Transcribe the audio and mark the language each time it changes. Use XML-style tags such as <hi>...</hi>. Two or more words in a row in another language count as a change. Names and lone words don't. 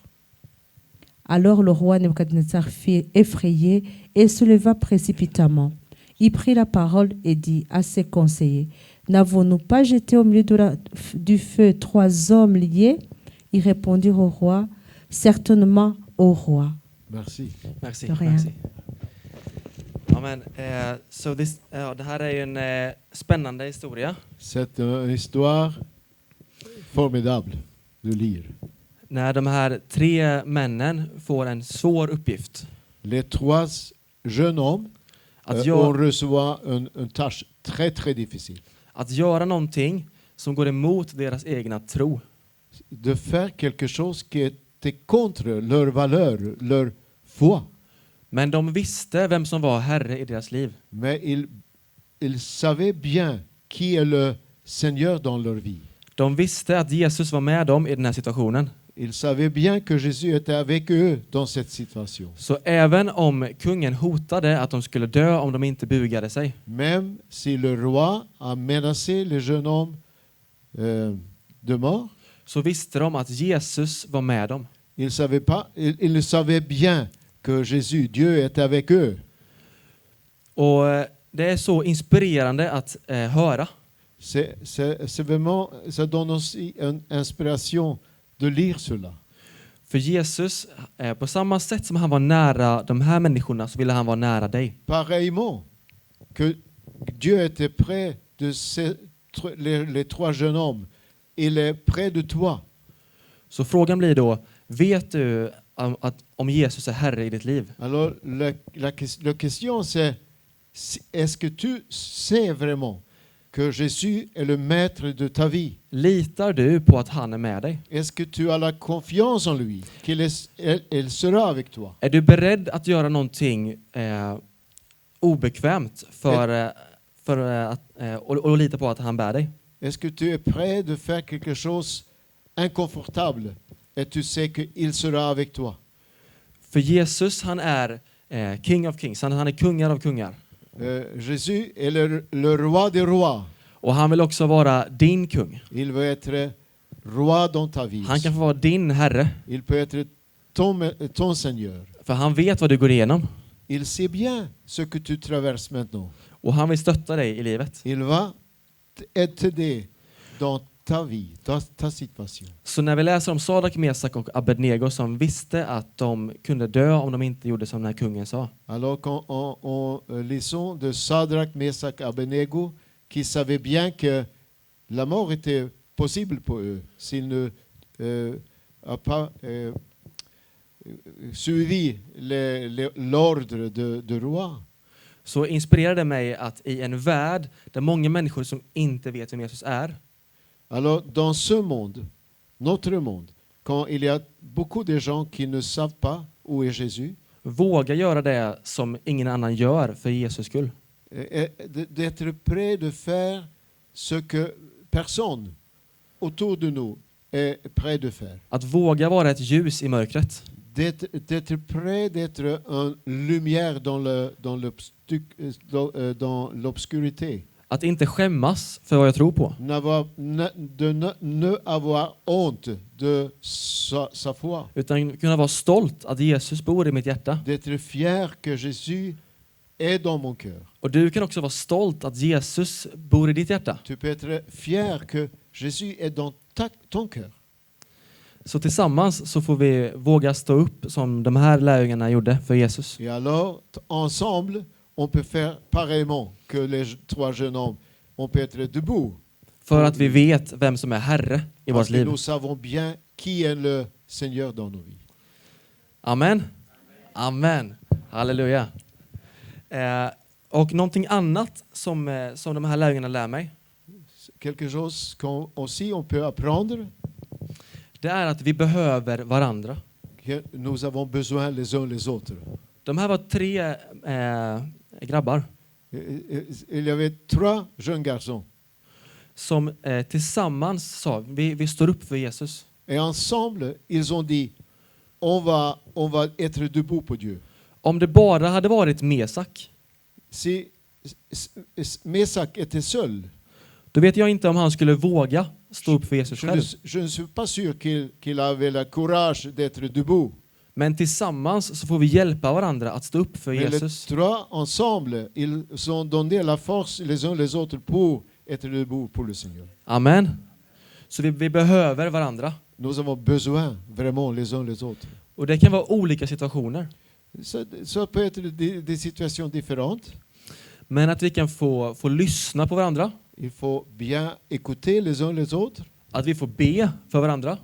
<fr>Alors le roi Nebuchadnezzar fut effrayé et se leva précipitamment. Il prit la parole et dit à ses conseillers, « N'avons-nous pas jeté au milieu du feu trois hommes liés ?» Ils répondirent au roi, « Certainement au roi. Merci. Merci. De rien. Merci. Amen.</fr> <sv>Så det här är ju en spännande historia.</sv> <fr>C'est une histoire formidable de lire.</fr> <sv>När de här tre männen får en svår uppgift.</sv> <fr>Les trois jeunes hommes</fr> <sv>Att,</sv> <fr>ont reçoit une tâche très très difficile.</fr> <sv>att göra någonting som går emot deras egna tro.</sv> <fr>De faire quelque chose qui était contre leur valeur, leur foi.</fr> <sv>Men de visste vem som var herre i deras liv.</sv> <fr>Mais ils savaient bien qui est le Seigneur dans leur vie.</fr> <sv>De visste att Jesus var med dem i den här situationen.</sv> <fr>Ils savaient bien que Jésus était avec eux dans cette situation.</fr> <sv>Så även om kungen hotade att de skulle dö om de inte bugade sig,</sv> <fr>Même si le roi a menacé les jeunes hommes de mort,</fr> <sv>så visste de att Jesus var med dem.</sv> <fr>ils savaient bien que Jésus, Dieu, est avec eux.</fr> <sv>Och det är så inspirerande att höra.</sv> <fr>C'est vraiment, ça donne aussi une inspiration de lire cela.</fr> <sv>För Jesus, på samma sätt som han var nära de här människorna, så ville han vara nära dig.</sv> <fr>Pareillement, que Dieu était près de les trois jeunes hommes, il est près de toi.</fr> <sv>Så frågan blir då, vet du om Jesus är herre i ditt liv?</sv> <fr>Alors, la question c'est, est-ce que tu sais vraiment que Jésus est le maître de ta vie?</fr> <sv>Litar du på att han är med dig?</sv> <fr>Est-ce que tu as la confiance en lui, qu'il sera avec toi?</fr> <sv>Är du beredd att göra någonting obekvämt och lita på att han bär dig?</sv> <fr>Est-ce que tu es prêt de faire quelque chose inconfortable et tu sais qu'il sera avec toi?</fr> <sv>För Jesus, han är</sv> <en>King of Kings,</en> <sv>han är kungar av kungar.</sv> <fr>Jésus est le roi des rois.</fr> <sv>Och han vill också vara din kung.</sv> <fr>Il veut être roi dans ta vie.</fr> <sv>Han kan få vara din herre.</sv> <fr>Il peut être ton Seigneur.</fr> <sv>För han vet vad du går igenom.</sv> <fr>Il sait bien ce que tu traverses maintenant.</fr> <sv>Och han vill stötta dig i livet.</sv> <fr>Il va t'aider dans ta vie, dans ta situation.</fr> <sv>Så när vi läser om Shadrach, Meshach och Abednego som visste att de kunde dö om de inte gjorde som den här kungen sa.</sv> <fr>Alors quand on lisons de Shadrach, Meshach, Abednego, qui savaient bien que la mort était possible pour eux s'ils ne n'ont pas suivi l'ordre de roi.</fr> <sv>Så inspirerade mig att i en värld där många människor som inte vet vem Jesus är.</sv> <fr>Alors dans ce monde, notre monde, quand il y a beaucoup de gens qui ne savent pas où est Jésus,</fr> <sv>Våga göra det som ingen annan gör för Jesus skull.</sv> <fr>D'être prêt de faire ce que personne autour de nous est prêt de faire.</fr> <sv>Att våga vara ett ljus i mörkret.</sv> <fr>D'être prêt d'être une lumière dans l'obscurité.</fr> <sv>Att inte skämmas för vad jag tror på.</sv> <fr>Ne avoir honte de sa foi.</fr> <sv>Utan kunna vara stolt att Jesus bor i mitt hjärta.</sv> <fr>D'être fier que Jésus est dans mon cœur.</fr> <sv>Och du kan också vara stolt att Jesus bor i ditt hjärta.</sv> <fr>Tu peux être fier que Jésus est dans ton cœur.</fr> <sv>Så tillsammans så får vi våga stå upp som de här lärjungarna gjorde för Jesus.</sv> <fr>Et alors, ensemble, on peut faire pareillement que les 3 jeunes hommes. On peut être debout.</fr> <sv>För att vi vet vem som är Herre i vårt</sv> <fr>Parce que</fr> <sv>liv.</sv> <fr>nous savons bien qui est le Seigneur dans nos vies. Amen. Amen. Halleluja.</fr> <sv>Och någonting annat som de här lärjungarna lär mig.</sv> <fr>Quelque chose qu'on aussi on peut apprendre,</fr> <sv>Det är att vi behöver varandra.</sv> <fr>que nous avons besoin les uns les autres.</fr> <sv>De här var 3 grabbar</sv> <fr>Il y avait 3 jeunes garçons.</fr> <sv>som tillsammans sa vi står upp för Jesus.</sv> <fr>Et ensemble, ils ont dit, on va être debout pour Dieu.</fr> <sv>Om det bara hade varit Mesak,</sv> <fr>Si Mesak était seul,</fr> <sv>då vet jag inte om han skulle våga stå upp för Jesus själv.</sv> <fr>je ne suis pas sûr qu'il avait le courage d'être debout.</fr> <sv>Men tillsammans så får vi hjälpa varandra att stå upp för</sv> <fr>Mais les</fr> <sv>Jesus.</sv> <fr>3 ensemble, ils ont donné la force les uns les autres pour être debout pour le Seigneur.</fr> <sv>Amen. Så vi behöver varandra.</sv> <fr>Nous avons besoin vraiment les uns les autres.</fr> <sv>Och det kan vara olika situationer.</sv> <fr>Ça peut être des situations différentes.</fr> <sv>Men att vi kan få lyssna på varandra.</sv> <fr>Il faut bien écouter les uns les autres.</fr> <sv>Att vi får be för varandra.</sv>